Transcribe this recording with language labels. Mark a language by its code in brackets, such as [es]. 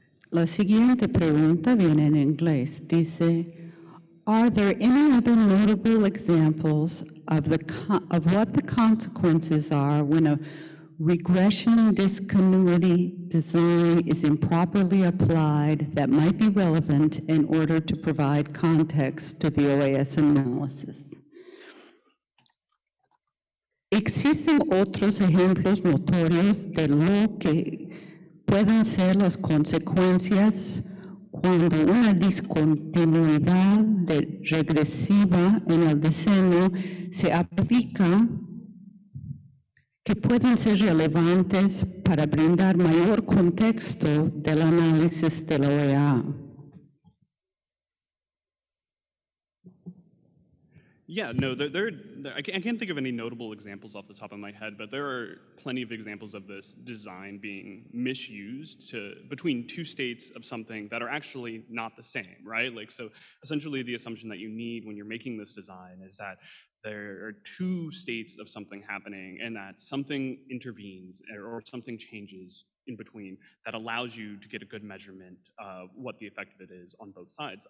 [es] La siguiente pregunta viene en inglés. Dice, [en] are there any other notable examples of what the consequences are when a regression discontinuity design is improperly applied that might be relevant in order to provide context to the OAS analysis. [es] Existen otros ejemplos notorios de lo que pueden ser las consecuencias cuando una discontinuidad regresiva en el diseño se aplica, que pueden ser relevantes para brindar mayor contexto del análisis de la OEA. [en] Yeah, no, I can't think of any notable examples off the top of my head, but there are plenty of examples of this design being misused between two states of something that are actually not the same, right? Like, so essentially the assumption that you need when you're making this design is that there are two states of something happening and that something intervenes or something changes in between that allows you to get a good measurement of what the effect of it is on both sides.